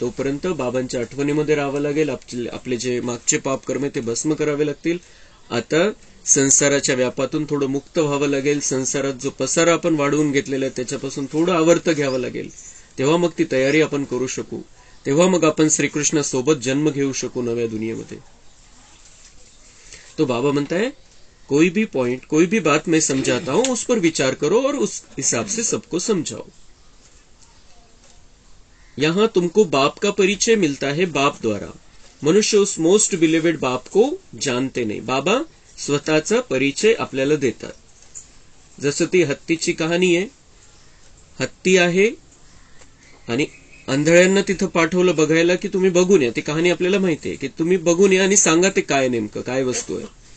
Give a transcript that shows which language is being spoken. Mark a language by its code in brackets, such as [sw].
[mr] तोपर्यंत बाबांच्या आठवणीमध्ये राहावं लागेल. आपले जे मागचे पाप कर्म ते भस्म करावे लागतील. आता संसाराच्या व्यापातून थोडं मुक्त व्हावं लागेल. संसारात जो पसारा आपण वाढवून घेतलेला आहे त्याच्यापासून थोडं आवर्त घ्यावं लागेल. तेव्हा मग ती तयारी आपण करू शकू. तेव्हा मग आपण श्रीकृष्णासोबत जन्म घेऊ शकू नव्या दुनियेमध्ये. तो बाबा म्हणताय, [hi] कोई भी पॉइंट, कोई भी बात मैं समझाता हूं, उस पर विचार करो और उस हिसाब से सबको समझाओ. यहां तुमको बाप का परिचय मिलता है बाप द्वारा. मनुष्य उस मोस्ट बिलिव्हेड बाप को जानते [mr] नाही. बाबा स्वतःचा परिचय आपल्याला देतात. जसं ती हत्तीची कहाणी आहे. हत्ती आहे आणि आंधळ्यांना तिथं पाठवलं बघायला की तुम्ही बघून या. ती कहाणी आपल्याला माहिती आहे की तुम्ही बघून या आणि सांगा ते काय नेमकं काय वस्तू आहे.